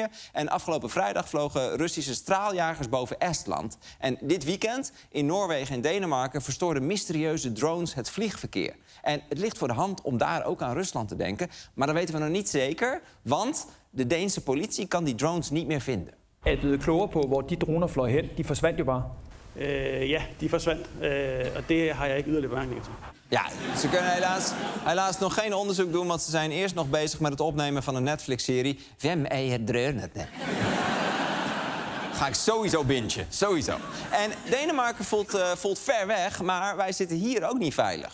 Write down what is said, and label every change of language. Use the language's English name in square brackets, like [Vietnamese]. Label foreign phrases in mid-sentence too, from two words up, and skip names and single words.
[Dutch] En afgelopen vrijdag vlogen Russische straaljagers boven Estland. En dit weekend in Noorwegen en Denemarken verstoorden mysterieuze drones het vliegverkeer. En het ligt voor de hand om daar ook aan Rusland te denken. Maar dat weten we nog niet zeker, want de Deense politie kan die drones niet meer vinden. [Danish] Er blevet klogere på, hvor die droner fløj hen. De forsvandt jo bare. Ja, die forsvandt. Og det har jeg ikke yderligere bemærkninger til. [Dutch] Ja, ze kunnen helaas nog geen onderzoek doen, want ze zijn eerst nog bezig met het opnemen van een Netflix-serie. Vem eier dreunert. Ga ik sowieso bingen, sowieso. En Denemarken voelt ver weg, maar wij zitten hier ook niet veilig.